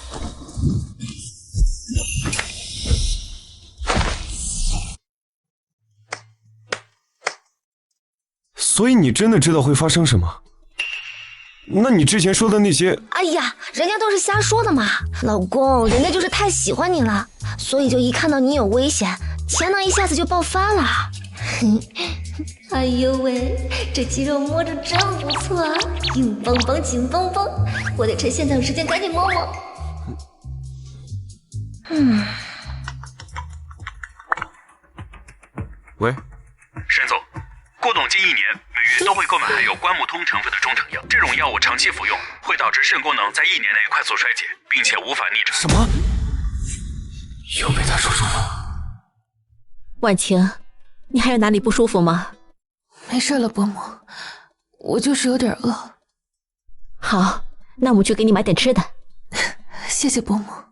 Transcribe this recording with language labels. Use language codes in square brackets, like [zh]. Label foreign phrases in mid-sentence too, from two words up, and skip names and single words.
[zh] 所以你真的知道會發生什麼？那你之前說的那些…… 哎呀，人家都是瞎說的嘛。老公，人家就是太喜歡你了，所以就一看到你有危險，潛能一下子就爆發了。哎呦喂，這肌肉摸着真不錯啊，硬邦邦緊繃繃，我得趁現在有時間趕緊摸摸。喂，沈總，郭董近1年每月都會購買含有關木通成分的中成藥，這種藥物長期服用會導致腎功能在1年內快速衰竭，並且無法逆轉。什麼？又被他說中了。婉晴，你還有哪裡不舒服嗎？沒事了，伯母，我就是有點餓。好， 那我们去給你買點吃的。謝謝伯母。